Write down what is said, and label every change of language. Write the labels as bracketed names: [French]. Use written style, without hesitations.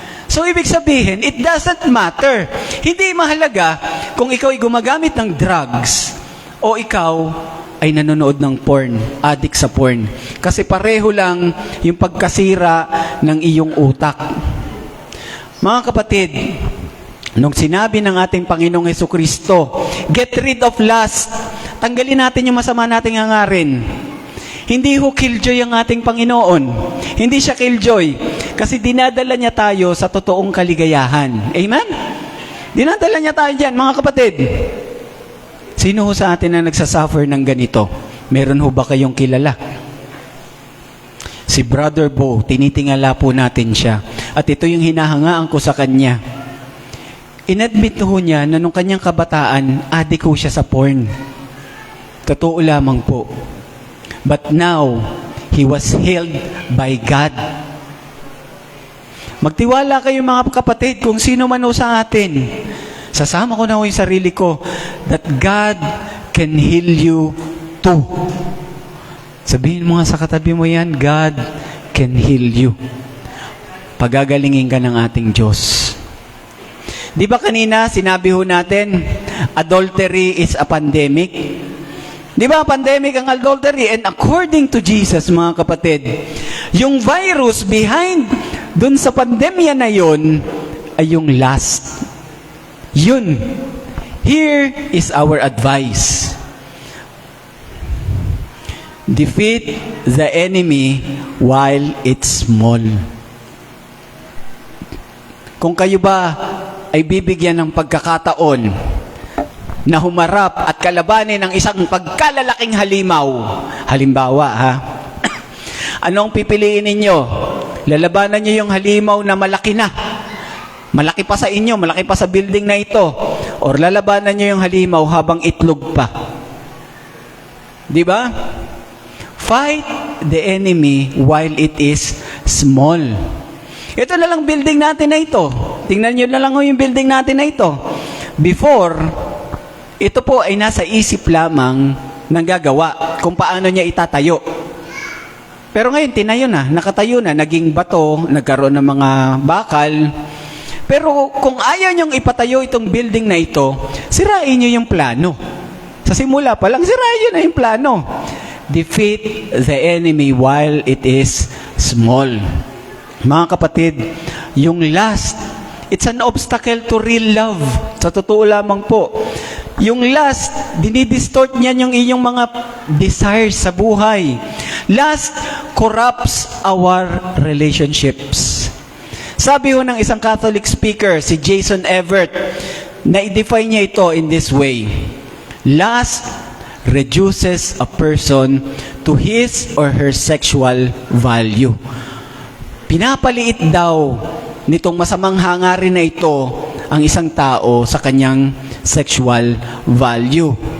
[English] So, [Filipino] ibig sabihin, [English] it doesn't matter. [Filipino] Hindi mahalaga kung ikaw ay gumagamit ng drugs o ikaw ay nanonood ng porn, addict sa porn. Kasi pareho lang yung pagkasira ng iyong utak. Mga kapatid, nung sinabi ng ating Panginoong Hesukristo, [English] get rid of lust, [Filipino] tanggalin natin yung masama nating hangarin. Hindi ho killjoy ang ating Panginoon. Hindi siya killjoy. Kasi dinadala niya tayo sa totoong kaligayahan. Amen? Dinadala niya tayo dyan, mga kapatid. Sino ho sa atin na nagsasuffer ng ganito? Meron ho ba kayong kilala? Si Brother Bo, tinitingala po natin siya. At ito yung hinahangaan ko sa kanya. Inadmit ho niya na nung kanyang kabataan, adik ho siya sa porn. Totoo lamang po. [English] But now, he was healed by God. [Filipino] Magtiwala kayo, mga kapatid, kung sino man o sa atin. Sasama ko na ho yung sarili ko [English] that God can heal you too. [Filipino] Sabihin mo nga sa katabi mo yan, [English] God can heal you. [Filipino] Pagagalingin ka ng ating Diyos. Di ba kanina, sinabi ho natin, [English] adultery is a pandemic? [Filipino] Di ba, pandemic ang adultery? [English] And according to Jesus, [Filipino] mga kapatid, yung virus behind dun sa pandemya na yun ay yung lust. Yun. [English] Here is our advice. Defeat the enemy while it's small. [Filipino] Kung kayo ba ay bibigyan ng pagkakataon na humarap at kalabanin ng isang pagkalalaking halimaw. Halimbawa, ha? Anong pipiliin ninyo? Lalabanan niyo yung halimaw na malaki na. Malaki pa sa inyo, malaki pa sa building na ito. Or lalabanan niyo yung halimaw habang itlog pa. Di ba? [English] Fight the enemy while it is small. [Filipino] Ito na lang building natin na ito. Tingnan niyo na lang yung building natin na ito. Before, ito po ay nasa isip lamang ng gagawa kung paano niya itatayo. Pero ngayon, tinayo na, nakatayo na, naging bato, nagkaroon ng mga bakal. Pero kung ayaw niyong ipatayo itong building na ito, sirain niyo yung plano. Sa simula pa lang, sirain niyo na yung plano. [English] Defeat the enemy while it is small. [Filipino] Mga kapatid, [English] yung lust, it's an obstacle to real love. [Filipino] Sa totoo lamang po. Yung lust, dinidistort niyan yung inyong mga [English] desires [Filipino] sa buhay. [English] Lust corrupts our relationships. [Filipino] Sabi ho ng isang Catholic speaker, si Jason Evert, na-define niya ito [English] in this way. Lust reduces a person to his or her sexual value. [Filipino] Pinapaliit daw nitong masamang hangarin na ito ang isang tao sa kanyang sexual value.